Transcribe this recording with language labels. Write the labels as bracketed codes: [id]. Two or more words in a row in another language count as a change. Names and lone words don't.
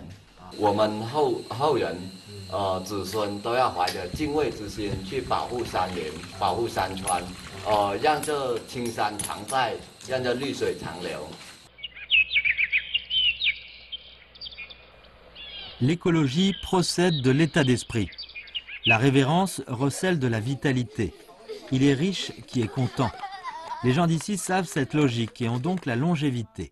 [zh] 我们后人，子孙都要怀着敬畏之心去保护山林、保护山川，让这青山常在，让这绿水长流。 [fr] L'écologie procède de l'état d'esprit. La révérence recèle de la vitalité. Il est riche qui est content. Les gens d'ici savent cette logique et ont donc la longévité.